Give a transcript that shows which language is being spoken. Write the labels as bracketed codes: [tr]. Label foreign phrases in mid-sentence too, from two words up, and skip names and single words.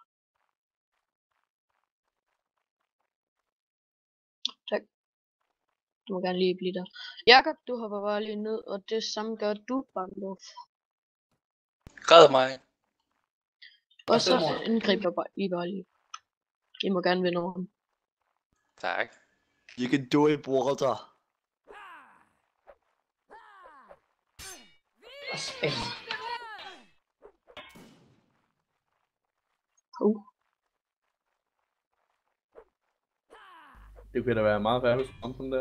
[da] Tak. Du må gerne lige blive der. Jakob, du hopper bare lige ned, og det samme gør du, Bankendorf. Red mig. Og så mor. angriber I bare lige. I må gerne vinde over ham. Tak. [en] You can do it, Walter. [da] Spændende. Det kunne da være meget værd, hvis du kom sådan der.